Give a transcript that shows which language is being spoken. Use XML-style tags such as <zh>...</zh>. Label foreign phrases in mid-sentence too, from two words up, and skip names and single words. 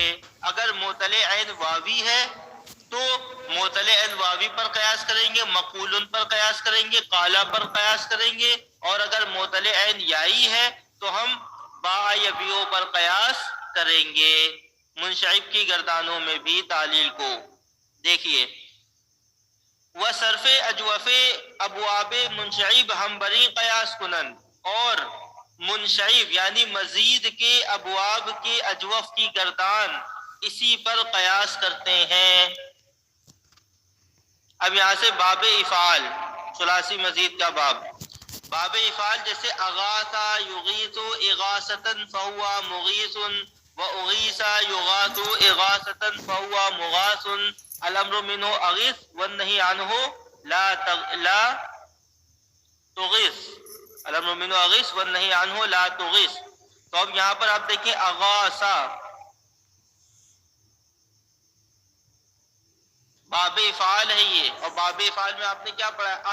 <ur>اگر معطل عین واوی ہے تو معطل عین واوی پر قیاس کریں گے, مقولن پر قیاس کریں گے, قالا پر قیاس کریں گے. اور اگر معطل عین یائی ہے تو ہم با یا بیو پر قیاس کریں گے. منشعب کی گردانوں میں بھی تعلیل کو دیکھیے.</ur> <fa>وصرف اجوف ابواب منشعب ہمبری قیاس کنند,</fa> <ur>اور منشعب یعنی مزید کے ابواب کے اجوف کی گردان اسی پر قیاس کرتے ہیں. اب یہاں سے باب افعال ثلاثی مزید کا باب. باب افعال جیسے</ur> <ar>اغاثا یغیث اغاثتا فہوا مغیث و اغیثا یغاث اغاثتا فہوا مغاث. الامر منہ اغیث والنہی عنہ لا تغیث. الامر منہ اغیث والنہی عنہ لا تغیث.</ar> <ur>تو اب یہاں پر آپ دیکھیں اغاثا باب افعال ہے یہ, اور باب افعال میں آپ نے کیا پڑھا ہے؟</ur>